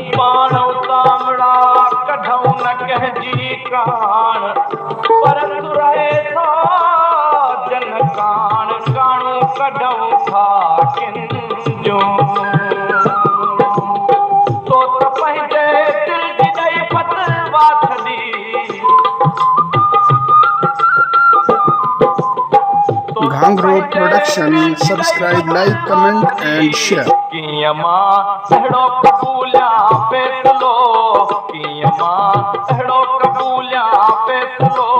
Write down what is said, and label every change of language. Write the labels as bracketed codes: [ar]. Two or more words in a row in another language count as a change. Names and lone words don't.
[sd] पाण तामड़ा कढूं न कंहिंजी कान पर तूं रहे था जन कान काणू कढूं था किन जो तो त पंहिंजे दिल जी ॾेई फतवा छॾी Ghangro Production. [en] Subscribe, like, comment, and share. [sd] कीअं मां अहिड़ो कबूलियां फ़ैसिलो कीअं मां अहिड़ो कबूलियां फ़ैसिलो